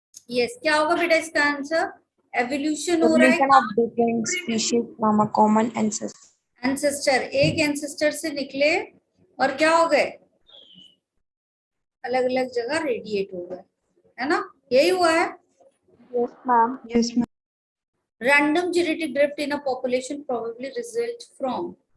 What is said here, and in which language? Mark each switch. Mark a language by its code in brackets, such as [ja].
[hi] Yes क्या होगा बेटा इसका आंसर, एवोल्यूशन हो रहा है [en] Evolution of different species from a common ancestor. [hi] Ancestor, एक एंसेस्टर से निकले और क्या हो गए, अलग अलग जगह रेडिएट हो गए, है ना, यही हुआ है। [en] Yes, ma'am. Yes, ma'am. Random genetic drift in a population probably result from.